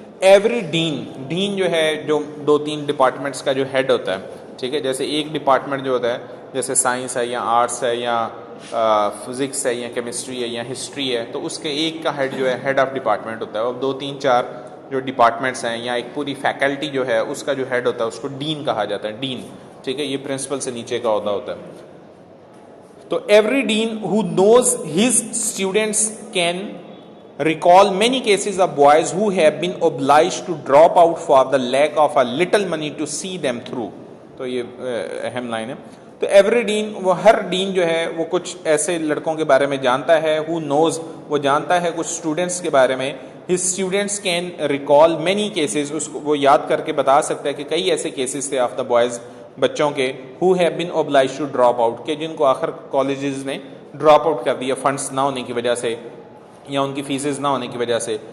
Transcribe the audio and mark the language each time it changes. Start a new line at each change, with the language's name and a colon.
English: every dean
Urdu: جو ہے, جو 2-3 ڈپارٹمنٹس کا جو ہیڈ ہوتا ہے, ٹھیک ہے, جیسے ایک ڈپارٹمنٹ جو ہوتا ہے, جیسے سائنس ہے یا آرٹس ہے یا فزکس ہے یا کیمسٹری ہے یا ہسٹری ہے, تو اس کے ایک کا ہیڈ جو ہے ہیڈ آف ڈپارٹمنٹ ہوتا ہے, اور 2-3-4 جو ڈپارٹمنٹس ہیں یا ایک پوری فیکلٹی جو ہے اس کا جو ہیڈ ہوتا ہے اس کو ڈین کہا جاتا ہے. ڈین, ٹھیک ہے, یہ پرنسپل سے نیچے کا عہدہ ہوتا ہے.
English: تو every dean who knows his students can recall many cases of boys who have been obliged to drop out for the lack of a little money to see them through.
Urdu: تو یہ اہم لائن ہے. تو
English: every dean
Urdu: وہ ہر ڈین جو ہے وہ کچھ ایسے لڑکوں کے بارے میں جانتا ہے.
English: who knows
Urdu: وہ جانتا ہے کچھ اسٹوڈنٹس کے بارے میں.
English: his students can recall many cases
Urdu: اس کو وہ یاد کر کے بتا سکتا ہے کہ کئی ایسے کیسز تھے
English: of the boys
Urdu: بچوں کے
English: who have been obliged to drop out
Urdu: کہ جن کو آخر کالجز نے ڈراپ آؤٹ کر دیا فنڈس نہ ہونے کی وجہ سے یا ان کی فیسز نہ ہونے کی وجہ سے.